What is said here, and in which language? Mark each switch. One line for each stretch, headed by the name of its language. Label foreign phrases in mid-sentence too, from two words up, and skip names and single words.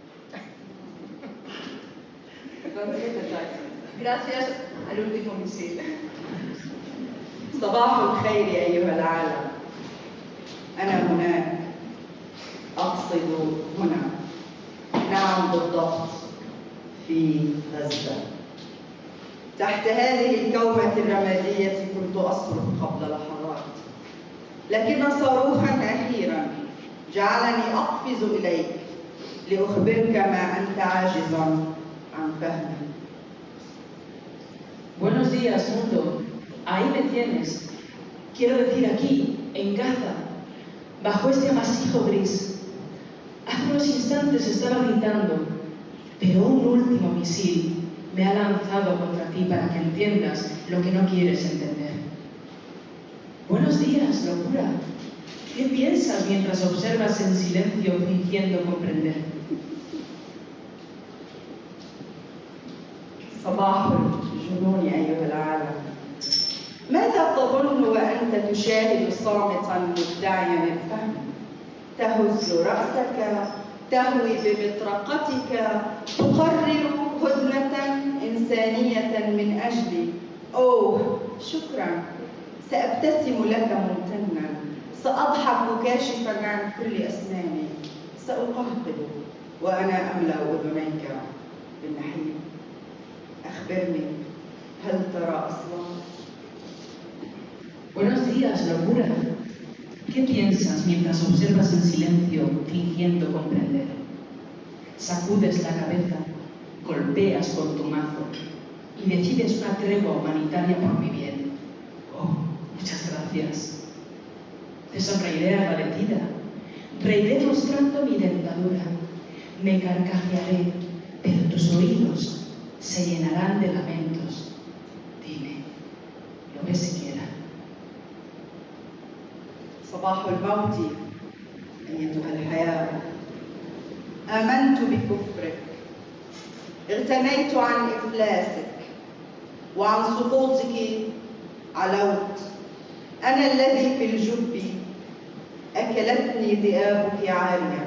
Spanish: Gracias al último misil.
Arabic: صباح الخير أيها العالم. أنا هناك، أقصد هنا، نعم بالضبط، في غزة. تحت هذه الكومة الرمادية كنت أصرخ قبل لحظات، لكن صاروخاً أخيراً جعلني أقفز إليك لأخبرك ما أنت عاجز عن فهمه.
Spanish: Buenos días, mundo. Ahí me tienes. Quiero decir aquí, en Gaza, bajo este amasijo gris. Hace unos instantes estaba gritando, pero un último misil me ha lanzado contra ti para que entiendas lo que no quieres entender. Buenos días, locura. ¿Qué piensas mientras observas en silencio fingiendo comprender?
Arabic: صباح الجنون أيها العالم. ماذا تظن وأنت تشاهد صامتا مدعيا الفهم؟ تهز رأسك، تهوي بمطرقتك، تقرر هدنة إنسانية من أجلي. أوه شكرا، سأبتسم لك ممتنا، سأضحك كاشفا عن كل أسناني، سأقهقه وأنا أملأ أذنيك بالنحيب. أخبرني، هل ترى أصلا؟
Spanish: Buenos días, locura. ¿Qué piensas mientras observas en silencio, fingiendo comprender? Sacudes la cabeza, golpeas con tu mazo y decides una tregua humanitaria por mi bien. Oh, muchas gracias. Te sonreiré agradecida, reiré mostrando mi dentadura, me carcajearé, pero tus oídos se llenarán de lamentos. Dime, ¿lo ves siquiera?
Arabic: صباح الموت أيتها الحياة. آمنت بكفرك، اغتنيت عن إفلاسك وعن سقوطك علوت. أنا الذي في الجب أكلتني ذئابك عاريا.